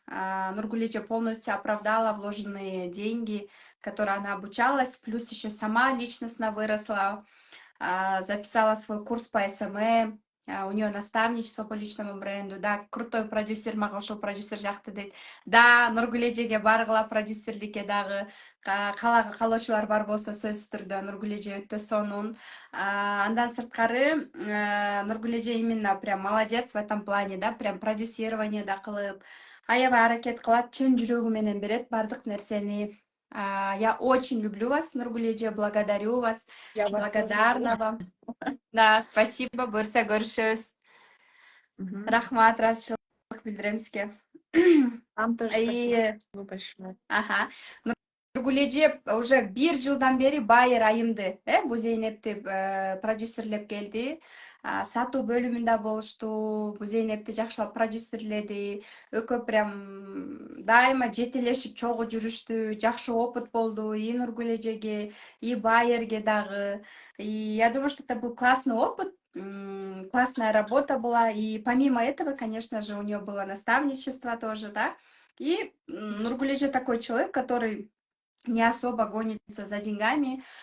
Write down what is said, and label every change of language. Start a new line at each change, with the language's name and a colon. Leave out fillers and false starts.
Russian: Нургулича полностью оправдала вложенные деньги, которые она обучалась, плюс еще сама личностно выросла, записала свой курс по СММ, у нее наставничество по личному бренду, да, крутой продюсер,
Kyrgyz: мага ошол продюсер жакты дейт. Да, Нургулежеге баргыла продюсерликке дагы каалоочулар бар болсо сөзсүз түрдө Нургулеже өтө сонун. Андан сырткары Нургулеже
Russian: именно прям молодец в этом плане,
Kyrgyz: да, прям продюсирование да кылып, аябай аракет кылат, чын жүрөгү менен берет бардык нерсени.
Russian: Я очень люблю вас, Нургулеже, благодарю вас, Я вас тоже люблю. благодарна вам. Да, спасибо,
Kyrgyz: буйрса көрүшөбүз. Мгм. Рахмат, ыраазычылык билдирем сизге.
Russian: Вам тоже спасибо И большое.
Kyrgyz: ага. Нургулеже уже бир жылдан бери байыр айымды, бул Зейнепти продюсерлеп келди. Сатуу бөлүмүндө болушту, бул Зейнепти жакшылап продюсерледи. Экөө прям дайыма жетелешип чогуу жүрүштү. Жакшы опыт болду и Нургулежеге, и байырге дагы.
Russian: И я думаю, что это был классный опыт, классная работа была. И помимо этого, конечно же, у нее было наставничество тоже, да. И Нургулеже такой человек, который не особо гонится за деньгами.